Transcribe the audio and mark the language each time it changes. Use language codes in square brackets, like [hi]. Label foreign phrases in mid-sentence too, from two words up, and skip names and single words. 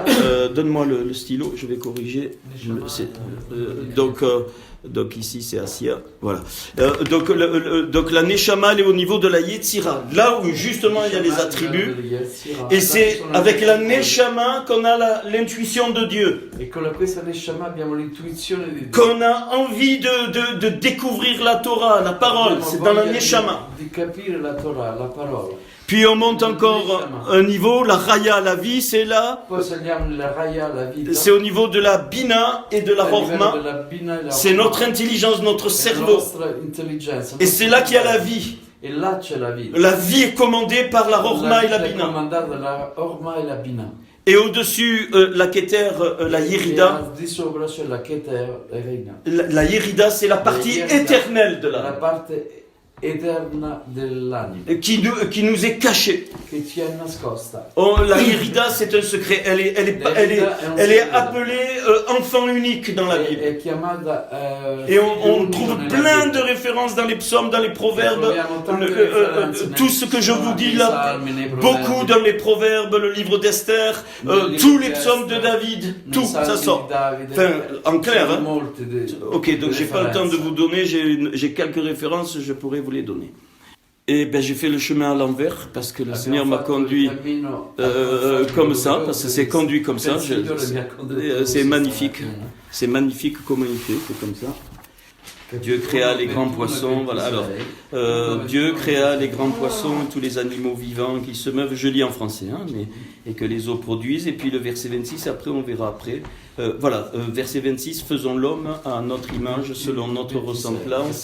[fr] Donne-moi le stylo, je vais corriger. Donc ici c'est Asya. Voilà. Donc la Neshama elle est au niveau de la Yetzira. Là où justement il y a les attributs. Et c'est avec la Neshama qu'on a l'intuition de Dieu. [it] E con questa Neshama abbiamo l'intuizione di Dio. [fr] Qu'on a envie de découvrir la Torah, la parole. C'est dans la Neshama. [it] Di capire la Torah, la parola. [fr] Puis on monte encore un niveau, la Raya, la vie, c'est là. [it] Poi saliamo nella Raya, la vita. [fr] C'est au niveau de la Bina et de la [it] Al livello [fr] Horma. [it] della Bina e la [fr] C'est [it] Horma. [fr] notre intelligence, notre [it] È la [fr] cerveau. [it] nostra intelligenza. [fr] Et c'est là qu'il y a la vie. [it] E là c'è la vita. [fr] La vie est commandée par la Horma et la [it] vita è [fr] Bina. [it] comandata dalla Horma e la Bina. [fr] Et au-dessus, la Keter, la [it] E [fr] Yerida. [it] al di sopra c'è la Keter e Reina. [fr] La Yerida, c'est la partie [it] Yerida, [fr] éternelle de [it] La [fr] l'âme. [it] parte eterna dell'anima. [fr] Qui nous est cachée. [it] Che ci è nascosta. [fr] La Yerida, c'est un secret. Elle est appelée enfant unique dans la Bible. [it] È chiamata [fr] Et on [it] figlio [fr] trouve [it] unico [fr] plein [it] nella [fr] de références dans les psaumes, dans les proverbes, [it] Troviamo tante referenze [fr] tout ce que je vous dis là, [it] salmi, nei [fr] beaucoup [it] proverbi, [fr] dans les proverbes, le livre d'Esther, [it] nel livro [fr] tous [it] di [fr] les psaumes de [it] Esther, [fr] David, [it] nei [fr] tout, [it] salmi [fr] ça [it] di [fr] sort. [it] Davide. [fr] Enfin, en clair, [it] Sono [fr] hein. [it] molte [fr] Ok, donc j'ai pas le temps de [it] référenze. [fr] vous donner, j'ai quelques références, je pourrais vous les donner. Et ben j'ai fait le chemin à l'envers parce que le [it] Abbiamo [fr] Seigneur m'a [it] fatto il [fr] conduit [it] cammino [fr] comme ça, parce que c'est conduit comme ça. [it] Il Signore mi ha condotto [fr] C'est [it] così [fr] magnifique. [it] stamattina. [fr] C'est magnifique comment il fait, c'est comme ça. Dieu créa les grands poissons, voilà. Alors, Dieu créa les grands poissons et tous les animaux vivants qui se meuvent, je lis en français, hein, et que les eaux produisent. Et puis le verset 26, après on verra après. Verset 26, faisons l'homme à notre image, selon notre ressemblance.